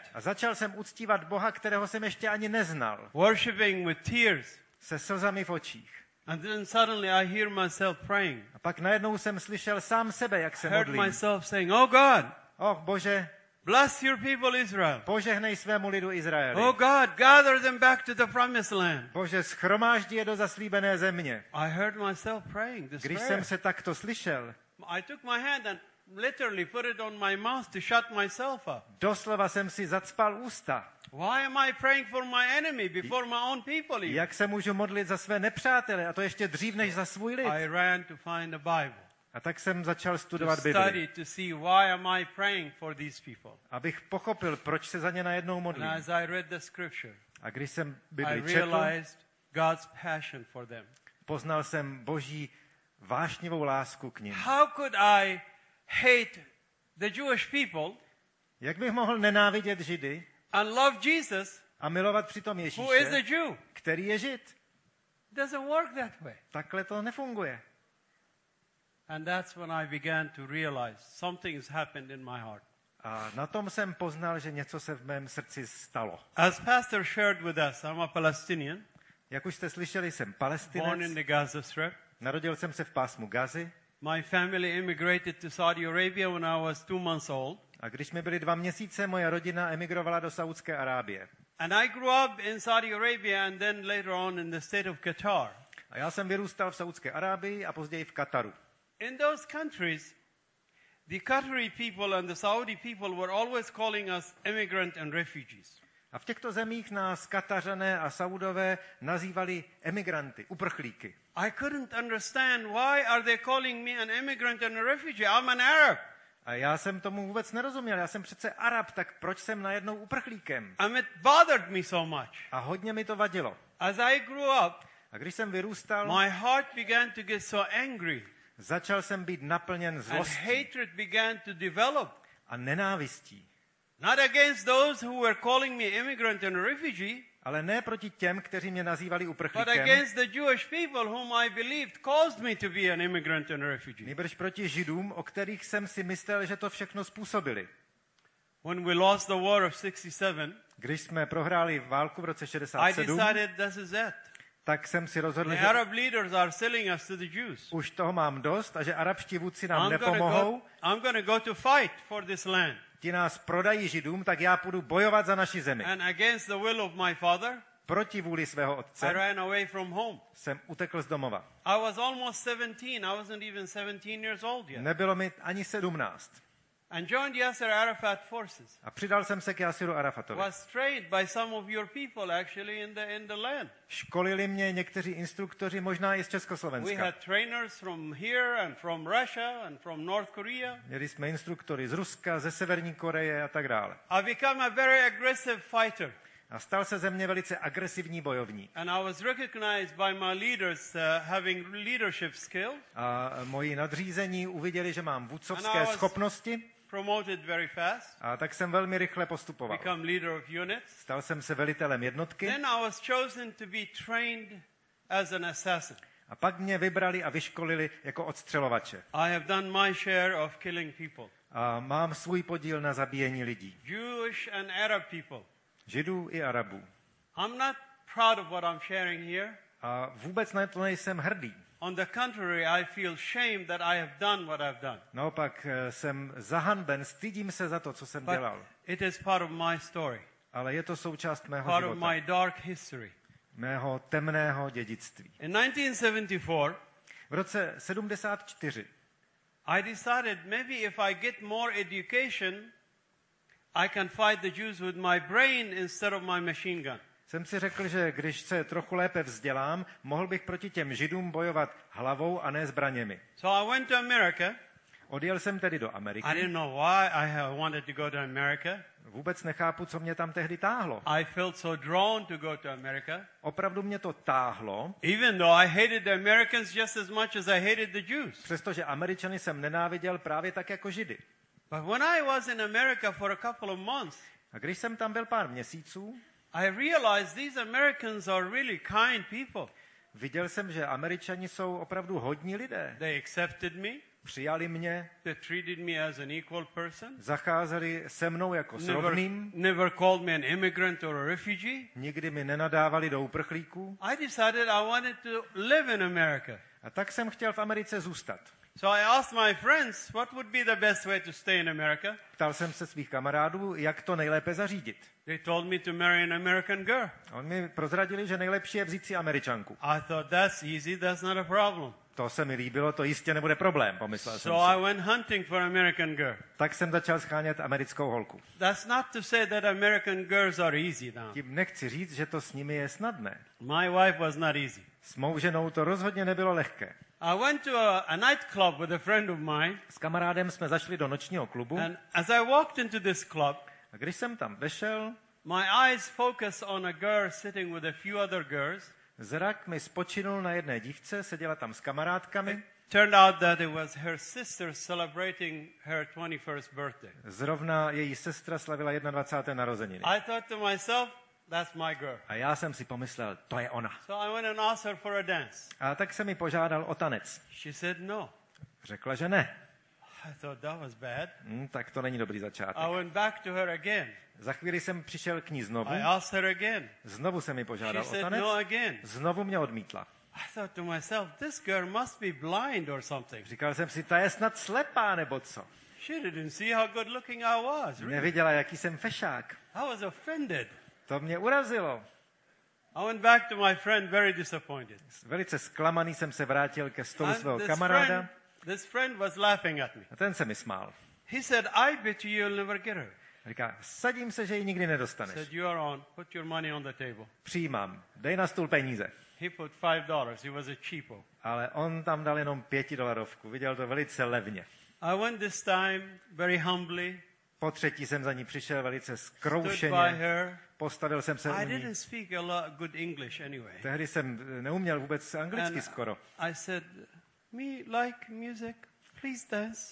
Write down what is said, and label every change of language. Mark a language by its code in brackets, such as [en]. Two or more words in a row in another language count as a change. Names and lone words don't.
[cs] a začal jsem uctívat Boha, kterého jsem ještě ani neznal, [en] Worshipping with tears. [cs] se slzami v očích. [en] And then suddenly I hear myself praying. [cs] A pak najednou jsem slyšel sám sebe, jak se [en] Heard [cs] modlím. [en] myself saying, "Oh God, [cs] Bože, [en] bless your people Israel. [cs] požehnej svému lidu Izraeli. [en] Oh God, gather them back to the promised land." [cs] Bože, schromáždí je do zaslíbené země. [en] I heard myself praying this [cs] Když [en] prayer. [cs] jsem se takto slyšel, [en] I took my hand and literally put it on my mouth to shut myself up. [cs] doslova jsem si zacpal ústa. [en] Why am I praying for my enemy before my own people even? [cs] Jak se můžu modlit za své nepřátele, a to ještě dřív než za svůj lid. [en] I ran to find a Bible. [cs] A tak jsem začal [en] To [cs] studovat Bibli, [en] study to see why am I praying for these people. [cs] abych pochopil, proč se za ně najednou [en] And [cs] modlím. [en] as I read the scripture, [cs] A když jsem [en] I [cs] Bibli četl, [en] realized God's passion for them. [cs] poznal jsem Boží vášnivou lásku k nim. [en] How could I hate the Jewish people [cs] Jak bych mohl nenávidět Židy [en] and love Jesus, [cs] a milovat přitom [en] who is a [cs] Ježíše, [en] Jew? [cs] který je Žid? [en] It doesn't work that way. [cs] Takhle to nefunguje. [en] And that's when I began to realize something has happened in my heart. [cs] A na tom jsem poznal, že něco se v mém srdci stalo. [en] As Pastor shared with us, I'm a Palestinian, [cs] Jak už jste slyšeli, jsem [en] born in [cs] Palestinec, [en] the Gaza Strip. [cs] Narodil jsem se v pásmu Gazy [en] My family immigrated to Saudi Arabia when I was 2 months old. [cs] a když mi byly 2 měsíce, moje rodina emigrovala do Saúdské Arábie. [en] And I grew up in Saudi Arabia and then later on in the state of Qatar. [cs] A já jsem vyrůstal v Saúdské Arábii a později v Kataru. [en] In those countries, the Qatari people and the Saudi people were always calling us immigrant and refugees. [cs] A v těchto zemích nás Katařané a Saudové nazývali emigranty, uprchlíky. [en] I couldn't understand why are they calling me an immigrant and a refugee. I'm an Arab. [cs] A já jsem tomu vůbec nerozuměl. Já jsem přece Arab, tak proč jsem najednou uprchlíkem? [en] And it bothered me so much. [cs] A hodně mi to vadilo. [en] As I grew up, [cs] A když jsem vyrůstal, [en] my heart began to get so angry. [cs] začal jsem být naplněn [en] And [cs] zlostí [en] hatred began to develop. [cs] a nenávistí. [en] Not against those who were calling me immigrant and a refugee, [cs] Ale ne proti těm, kteří mě nazývali [en] but [cs] uprchlíkem, [en] against the Jewish people whom I believed caused me to be an immigrant and a refugee. [cs] nýbrž proti Židům, o kterých jsem si myslel, že to všechno způsobili. [en] When we lost the war of 67, [cs] Když jsme prohráli válku v roce [en] I [cs] 67, [en] decided this is it. [cs] tak jsem si rozhodl, [en] The [cs] že [en] Arab leaders are selling us to the Jews. [cs] už toho mám dost a že arabští vůdci nám nepomohou. [en] I'm going to go to fight for this land. [cs] Ti nás prodají Židům, tak já půjdu bojovat za naši zemi. [en] And against the will of my father, [cs] Proti vůli svého [en] I [cs] otce [en] ran away from home. [cs] jsem utekl z domova. [en] I was almost 17. I wasn't even 17 years old yet. [cs] Nebylo mi ani 17. [en] And joined Yasser Arafat forces. [cs] A přidal jsem se k Jasiru Arafatovi. [en] Was trained by some of your people actually in the land. [cs] Školili mě někteří instruktoři, možná i z [en] We [cs] Československa. [en] had trainers from here and from Russia and from North Korea. [cs] Měli jsme instruktory z Ruska, ze Severní Koreje a tak dále. [en] I became a very aggressive fighter. [cs] A stal se ze mě velice agresivní bojovník. [en] And I was recognized by my leaders having leadership skills. [cs] A moji nadřízení uviděli, že mám [en] And [cs] vůdcovské [en] I was- [cs] schopnosti, [en] Promoted very fast. [cs] a tak jsem velmi rychle postupoval. [en] Become leader of units. [cs] Stal jsem se velitelem jednotky [en] Then I was chosen to be trained as an assassin. [cs] a pak mě vybrali a vyškolili jako odstřelovače. [en] I have done my share of killing people. [cs] A mám svůj podíl na zabíjení lidí. [en] Jewish and Arab people. [cs] Židů i Arabů. [en] I'm not proud of what I'm sharing here. [cs] A vůbec na to nejsem hrdý. [en] On the contrary, I feel shame that I have done what I've done. [cs] Naopak jsem zahanben, stydím se za to, co jsem [en] But [cs] dělal. [en] it is part of my story, [cs] Ale je to součást mého [en] part of [cs] života, [en] my dark history. [cs] mého temného dědictví. [en] In 1974, [cs] V roce 74 [en] I decided maybe if I get more education, I can fight the Jews with my brain instead of my machine gun. [cs] jsem si řekl, že když se trochu lépe vzdělám, mohl bych proti těm Židům bojovat hlavou a ne zbraněmi. [en] So I went to America. [cs] Odjel jsem tedy do [en] I [cs] Ameriky. [en] didn't know why I wanted to go to America. [cs] Vůbec nechápu, co mě tam tehdy táhlo. [en] I felt so drawn to go to America, [cs] Opravdu mě to táhlo, [en] even though I hated the Americans just as much as I hated the Jews. [cs] přestože Američany jsem nenáviděl právě tak jako Židy. [en] But when I was in America for a couple of months, [cs] A když jsem tam byl pár měsíců, [en] I realized these Americans are really kind people. [cs] viděl jsem, že Američani jsou opravdu hodní lidé. [en] They accepted me. [cs] Přijali mě, [en] They treated me as an equal person. [cs] zacházeli se mnou jako s [en] Never, [cs] rovným, [en] never called me an immigrant or a refugee. [cs] nikdy mi nenadávali do uprchlíků. [en] I decided I wanted to live in America. [cs] A tak jsem chtěl v Americe zůstat. [en] So I asked my friends, what would be the best way to stay in America? [cs] Ptal jsem se svých kamarádů, jak to nejlépe zařídit. [en] They told me to marry an American girl. [cs] A oni mi prozradili, že nejlepší je vzít si Američanku. [en] I thought, that's easy, that's not a problem. [cs] To se mi líbilo, to jistě nebude problém, pomyslel jsem [en] So I [cs] si. [en] went hunting for an American girl. [cs] Tak jsem začal schánět americkou holku. [en] That's not to say that American girls are easy now. [cs] Tím nechci říct, že to s nimi je snadné. [en] My wife was not easy. [cs] S mou ženou to rozhodně nebylo lehké. [en] I went to a nightclub with a friend of mine, [cs] S kamarádem jsme zašli do nočního klubu [en] and as I walked into this club, [cs] a když jsem tam vešel, [en] my eyes focused on a girl sitting with a few other girls. [cs] zrak mi spočinul na jedné dívce, seděla tam s kamarádkami. [en] Turned out that it was her sister celebrating her 21st birthday. [cs] Zrovna její sestra slavila 21. narozeniny. [en] I thought to myself, that's my girl. [cs] A já jsem si pomyslel, to je ona. [en] So I went and asked her for a dance. [cs] A tak jsem mi požádal o tanec. [en] She said no. [cs] Řekla, že ne. [en] I thought that was bad. [cs] Tak to není dobrý začátek. [en] I went back to her again. [cs] Za chvíli jsem přišel k ní znovu. [en] I asked her again. [cs] Znovu jsem mi [en] She [cs] požádal o [en] said [cs] tanec. [en] no again. [cs] Znovu mě odmítla. [en] I thought to myself, this girl must be blind or something. [cs] Říkal jsem si, ta je snad slepá, nebo co? [en] She didn't see how good looking I was. Really. [cs] Neviděla, jaký jsem fešák. [en] I was offended. [cs] To mě urazilo. [en] I went back to my friend very disappointed. [cs] Velice zklamaný jsem se vrátil ke stolu [en] And [cs] svého kamaráda [en] this friend was laughing at me. [cs] a ten se mi smál. [en] He said, I bet you you'll never get her. [cs] Říká, sadím se, že ji nikdy [en] I [cs] nedostaneš. [en] said, you are on. Put your money on the table. [cs] Přijímám, dej na stůl peníze. [en] He put $5. He was a cheapo. [cs] Ale on tam dal jenom $5. Viděl to velice levně. [en] I went this time very humbly, [cs] Po třetí jsem za ní přišel velice [en] stood by [cs] zkroušeně. [en] her. [cs] Postavil jsem se u [en] I [cs] ní. [en] didn't speak a lot good English anyway. [cs] Tehdy jsem neuměl vůbec anglicky [en] And [cs] skoro. [en] I said, me like music, please dance.